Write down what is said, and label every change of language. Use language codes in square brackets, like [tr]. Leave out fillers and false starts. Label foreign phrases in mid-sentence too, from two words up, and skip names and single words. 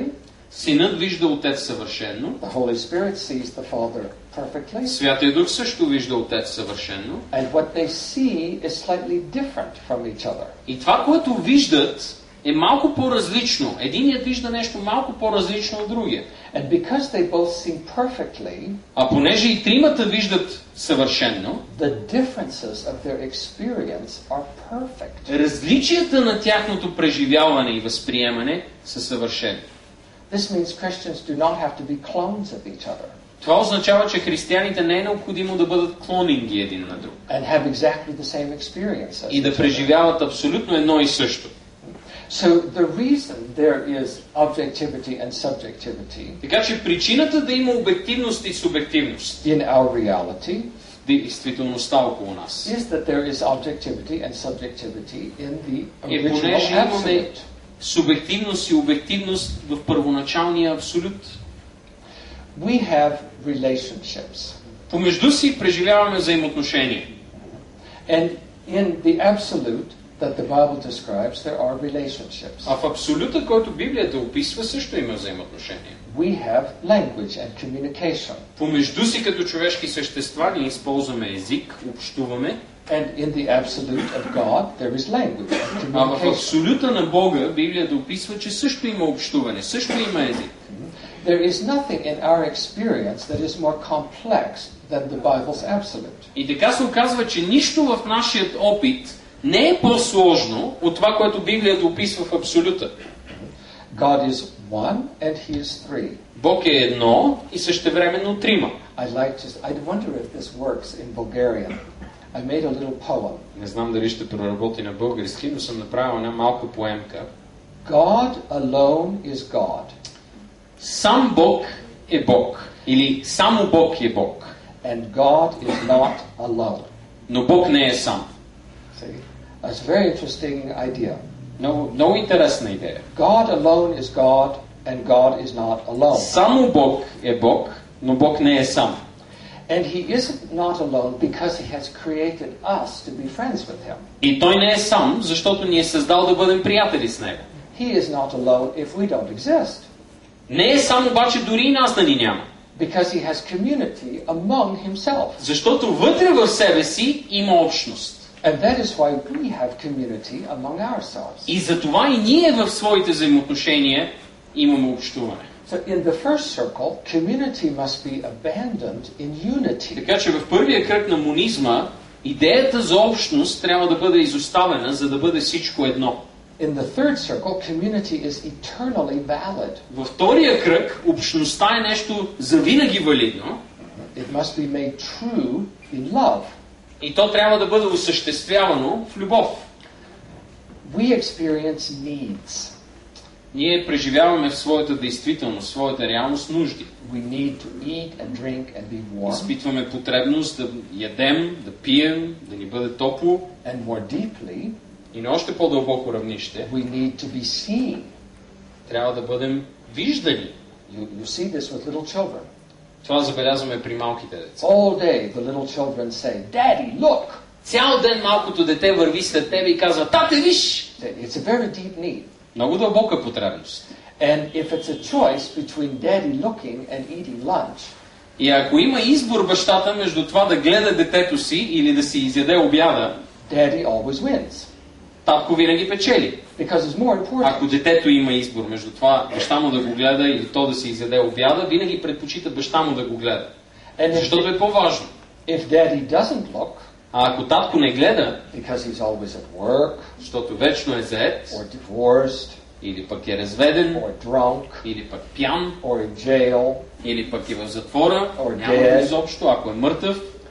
[bg] Синът вижда Отец съвършенно. [en] The Holy Spirit sees the Father perfectly. [bg] Святия Дух също вижда Отец съвършенно. [en] And what they see is slightly different from each other. [bg] И това, което виждат, е малко по-различно. Единият вижда нещо малко по-различно от другия. [en] And because they both see perfectly, [bg] А понеже и тримата виждат съвършенно, [en] the differences of their experience are perfect. [bg] различията на тяхното преживяване и възприемане са съвършени. [en] This means Christians do not have to be clones of each other [bg] Това означава, че християните не е необходимо да бъдат клонинги един на друг [en] and have exactly the same experience as [bg] и да [en] each other. [bg] преживяват абсолютно едно и също. [en] So the reason there is objectivity and subjectivity [bg] Така че причината да има обективност и субективност [en] in our reality [bg] в действителността около нас [en] is that there is objectivity and subjectivity in the [bg] е [en] original [bg] понеже имаме [en] absolute. [bg] субективност и обективност в първоначалния абсолют. [en] We have relationships. [bg] Помежду си преживяваме взаимоотношения. [en] And in the absolute that the Bible describes, there are relationships. [bg] А в абсолюта, който Библията описва, също има взаимоотношения. [en] We have language and communication. [bg] Помежду си като човешки същества ние използваме език, общуваме, [en] And in the absolute of God, there is language and [bg] а в [en] communication. [bg] абсолюта на Бога Библията описва, че също има общуване, също има език. [en] There is nothing in our experience that is more complex than the Bible's absolute. [bg] И така се оказва, че нищо в нашия опит не е по-сложно от това, което Библията описва в абсолюта. [en] God is one and He is three. [bg] Бог е едно и същевременно трима. [en] I wonder if this works in Bulgarian. I made a little poem. [bg] Не знам дали ще проработи на български, но съм направил една малка поемка. [en] God alone is God. [bg] Сам Бог е Бог. Или само Бог е Бог. [en] And God is not alone. [bg] Но Бог не е сам. [en] See? That's a very interesting idea. [bg] Много интересна идея. [en] God alone is God and God is not alone. [bg] Само Бог е Бог, но Бог не е сам. [en] And He isn't not alone because He has created us to be friends with Him. [bg] И Той не е сам, защото ни е създал да бъдем приятели с Него. [en] He is not alone if we don't exist. [bg] Не е сам обаче дори и нас да ни няма. [en] Because He has community among Himself. [bg] Защото вътре в себе си има общност. [en] And that is why we have community among ourselves. [bg] И затова и ние в своите взаимоотношения имаме общуване. [en] So in the first circle, community must be abandoned in unity. [bg] Така че в първия кръг на монизма идеята за общност трябва да бъде изоставена, за да бъде всичко едно. [en] In the third circle, community is eternally valid. [bg] Във втория кръг общността е нещо завинаги валидно. [en] It must be made true in love. [bg] И то трябва да бъде осъществявано в любов. [en] We experience needs. [bg] Ние преживяваме в своята действителност, своята реалност нужди. [en] We need to eat and drink and be warm. [bg] Изпитваме потребност да ядем, да пием, да ни бъде топло. [en] And more deeply, [bg] И на още по-дълбоко равнище [en] we need to be seen. [bg] трябва да бъдем виждани. [en] You see this with little children. [bg] Това забелязваме при малките деца. [en] All day the little children say, Daddy, look! [bg] Цял ден малкото дете върви след тебе и казва: "Тате, виж!" [en] It's a very deep need. [bg] Много дълбока потребност. [en] And if it's a choice between Daddy looking and eating lunch, [bg] И ако има избор бащата между това да гледа детето си или да си изяде обяда, [en] Daddy always wins. [bg] татко винаги печели. [en] Because it's more important. [bg] Ако детето има избор между това баща му да го гледа или то да си изяде обяда, винаги предпочита баща му да го гледа. Защото е по-важно. [en] If Daddy doesn't look, [bg] А ако татко не гледа, [en] because he's always at work, [bg] защото вечно е заед, [en] or divorced, [bg] или пък е разведен, [en] or drunk, [bg] или пък пян, [en] or in jail, [bg] или пък е в затвора, [en] Or [bg] няма [en] dead. [bg] изобщо, ако е мъртъв,